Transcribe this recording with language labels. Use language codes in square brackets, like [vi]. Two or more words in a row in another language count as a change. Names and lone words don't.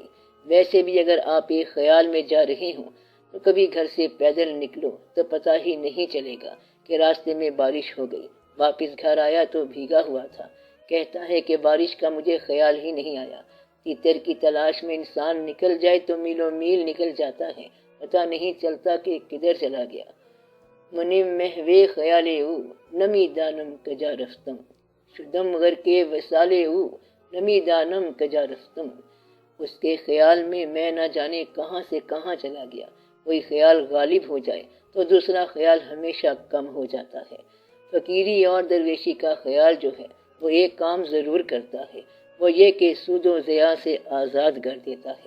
[ur] ویسے بھی اگر آپ ایک خیال میں جا رہے ہوں تو کبھی گھر سے پیدل نکلو تو پتہ ہی نہیں چلے گا کہ راستے میں بارش ہو گئی۔ واپس گھر آیا تو بھیگا ہوا تھا۔ کہتا ہے کہ بارش کا مجھے خیال ہی نہیں آیا۔ تیتر کی تلاش میں انسان نکل جائے تو میلوں میل نکل جاتا ہے، پتہ نہیں چلتا کہ کدھر چلا گیا۔ [fa] منی محوے خیالے او نمی دانم کجا رفتم، شدم غر کے وسالے او نمی دانم کجا رفتم۔ [ur] اس کے خیال میں نہ جانے کہاں سے کہاں چلا گیا۔ کوئی خیال غالب ہو جائے تو دوسرا خیال ہمیشہ کم ہو جاتا ہے۔ فقیری اور درویشی کا خیال جو ہے وہ ایک کام ضرور کرتا ہے، وہ یہ کہ سود و ضیاع سے آزاد کر دیتا ہے۔